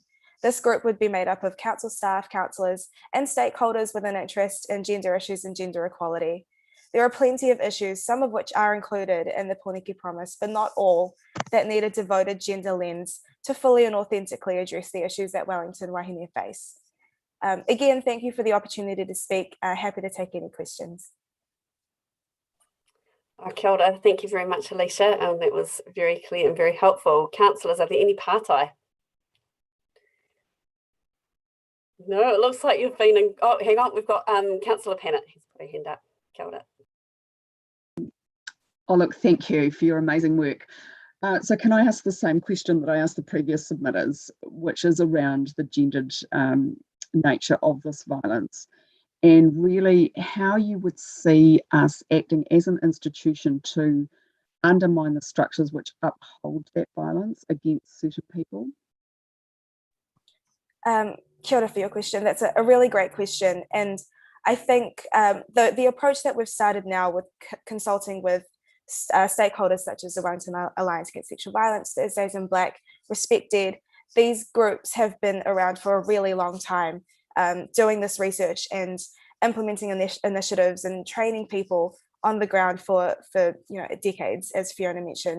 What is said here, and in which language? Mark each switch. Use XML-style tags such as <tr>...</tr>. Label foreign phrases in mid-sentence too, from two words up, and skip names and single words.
<en>This group would be made up of council staff, councillors, and stakeholders with an interest in gender issues and gender equality. There are plenty of issues, some of which are included in the Pōneke Promise, but not all, that need a devoted gender lens to fully and authentically address the issues that Wellington wahine face. Again, thank you for the opportunity to speak. Happy to take any questions.</en> <mi>Kia ora.</mi> <en>Thank you very much, Alicia. That was very clear and very helpful. Councillors, are there any pātai? No, it looks like you've been in, oh, hang on, we've got Councillor Pannett. He's put a hand up.</en> <mi>Kia ora.</mi> <en>Oh, look, thank you for your amazing work. So can I ask the same question that I asked the previous submitters, which is around the gendered nature of this violence, and really how you would see us acting as an institution to undermine the structures which uphold that violence against certain people?</en> <mi>Kia ora</mi> <en>for your question. That's a really great question. And I think the approach that we've started now with consulting with stakeholders such as the Wellington Alliance Against Sexual Violence, Thursdays in Black, Respect Dead, these groups have been around for a really long time, doing this research and implementing initiatives and training people on the ground for decades, as Fiona mentioned.</en>